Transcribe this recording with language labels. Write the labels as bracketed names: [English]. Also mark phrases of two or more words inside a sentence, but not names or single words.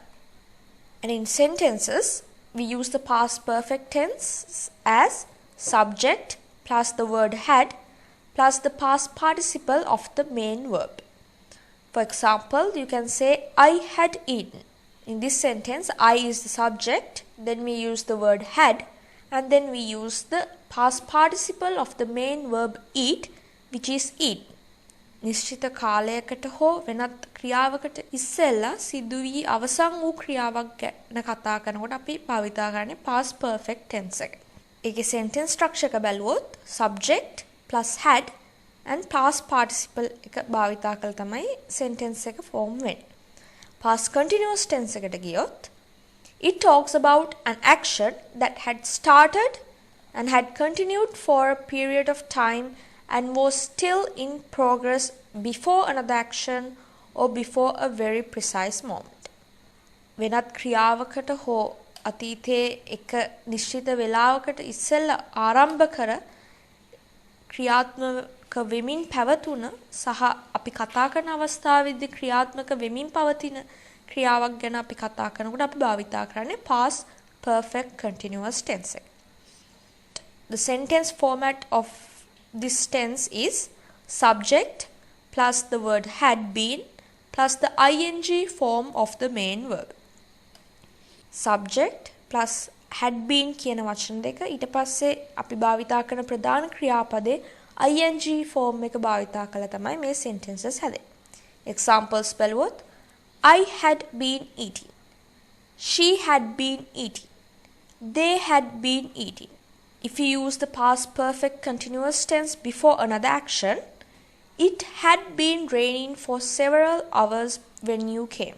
[English] And in sentences, we use the past perfect tense as subject plus the word had plus the past participle of the main verb. For example, you can say, I had eaten. In this sentence, I is the subject, then we use the word had, and then we use the past participle of the main verb eat, which is eat. [Sinhala] නිශ්චිත කාලයකට හෝ වෙනත් ක්‍රියාවකට ඉස්සෙල්ලා සිදු වී අවසන් වූ ක්‍රියාවක් ගැන කතා කරනකොට අපි භාවිතා කරන්නේ [English] past perfect tense [Sinhala] එක. ඒකේ [English] sentence structure [Sinhala] එක බැලුවොත් [English] subject plus had and past participle [Sinhala] එක භාවිතා කරලා තමයි sentence එක form වෙන්නේ. [English] past continuous tense [Sinhala] එකට ගියොත් [English] it talks about an action that had started and had continued for a period of time and was still in progress before another action or before a very precise moment. [Sinhala] වෙනත් ක්‍රියාවකට හෝ අතීතයේ එක නිශ්චිත වේලාවකට ඉස්සෙල්ලා ආරම්භ කර ක්‍රියාත්මක වෙමින් පැවතුන සහ අපි කතා කරන අවස්ථාවේදී ක්‍රියාත්මක වෙමින් පවතින ක්‍රියාවක් ගැන අපි කතා කරනකොට අපි භාවිතා කරන්නේ [English] past perfect continuous tense [Sinhala] එක. [English] The sentence format of this tense is subject plus the word had been plus the ing form of the main verb. Subject plus had been [Sinhala] කියන වචන දෙක ඊට පස්සේ අපි භාවිතා කරන ප්‍රධාන ක්‍රියාපදේ [English] ing form [Sinhala] එක භාවිතා කළා තමයි මේ sentences හැදෙන්නේ. [English] Examples බලුවොත් I had been eating. She had been eating. They had been eating. If you use the past perfect continuous tense before another action, it had been raining for several hours when you came.